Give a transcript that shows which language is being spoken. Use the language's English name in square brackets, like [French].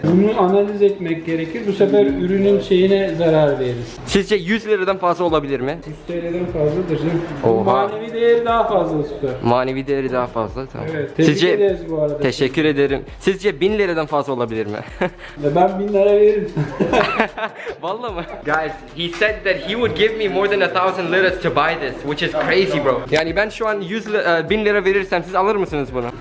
[Turkish] Bunu analiz etmek gerekir. Bu sefer ürünün şeyine zarar veririz. Sizce 100 liradan fazla olabilir mi? 100 TL'den fazladır. Oha. Manevi değeri daha fazla tutar. Manevi değeri daha fazla, tamam. Evet. Tebrik Sizce ederiz bu arada. teşekkür ederim. Sizce 1000 liradan fazla olabilir mi? Ben 1000 lira veririm. Vallahi mı? [English] Guys, he said that he would give me more than 1,000 liras to buy this, which is crazy, bro. [Turkish] Yani ben şu an 1000 lira verirsem siz alır mısınız bunu?